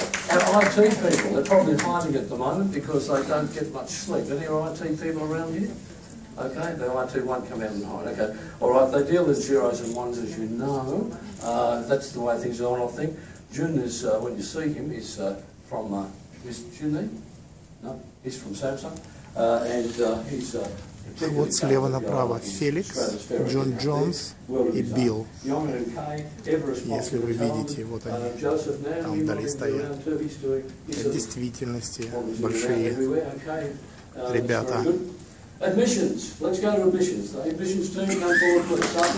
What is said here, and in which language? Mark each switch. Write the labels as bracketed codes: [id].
[en] Our IT people, they're probably hiding at the moment because they don't get much sleep. Any IT people around here? Okay, the IT won't come out and hide. Okay, all right, they deal with zeros and ones, as you know. That's the way things are, I think. Jun is, when you see him, is from, is Jun there? No, he's from Samsung. And he's... [ru] Вот слева направо Феликс, Джон Джонс и Билл. Если вы видите, вот они там вдали стоят. Это в действительности большие ребята. [en] Admissions. Let's go to admissions. The admissions team, come forward, please.